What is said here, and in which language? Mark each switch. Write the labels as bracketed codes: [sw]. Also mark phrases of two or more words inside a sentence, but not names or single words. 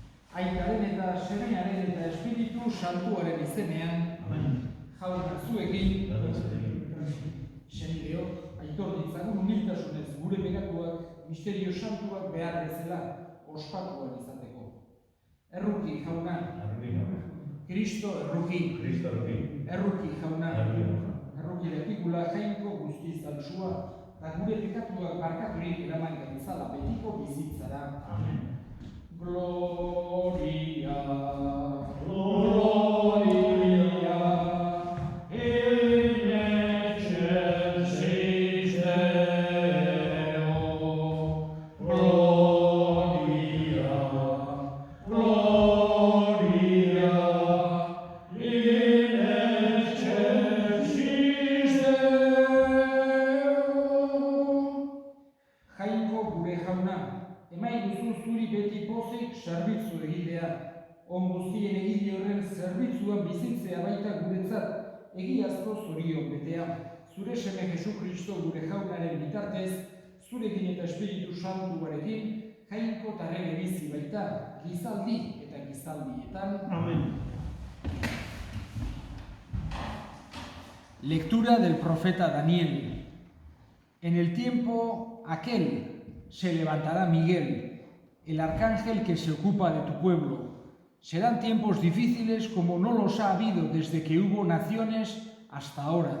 [eu] Aitaren eta Semearen eta Espiritu Santuaren izenean, jauna zuekin, senideok, aitor ditzagun humiltasunez gure pekatuak, misterio santuak behar bezala ospatuan izateko. Erruki, jauna. Kristo erruki. Erruki, jauna. Erruki lepikula jainko guztiz altsua, eta gure pekatuak barkaturik eraman gaitzala betiko bizitzara. Amen. [la] Gloria, Gloria, in excelsis Deo. Gloria, Gloria, in excelsis Deo. [eu] Jainko gure jauna, emai duzu zuri beti pozik zerbitzu egitea. On guztien egile horren zerbitzuan bizitzea baita guretzat, egiazko zorion betea. Zure seme Jesu Kristo gure jaunaren bitartez, zurekin eta Espiritu Santuarekin, jainko tarrege bizi baita, gizaldi eta gizaldietan. Amen. [es] Lectura del profeta Daniel. En el tiempo aquel se levantará Miguel, el arcángel que se ocupa de tu pueblo. Serán tiempos difíciles como no los ha habido desde que hubo naciones hasta ahora.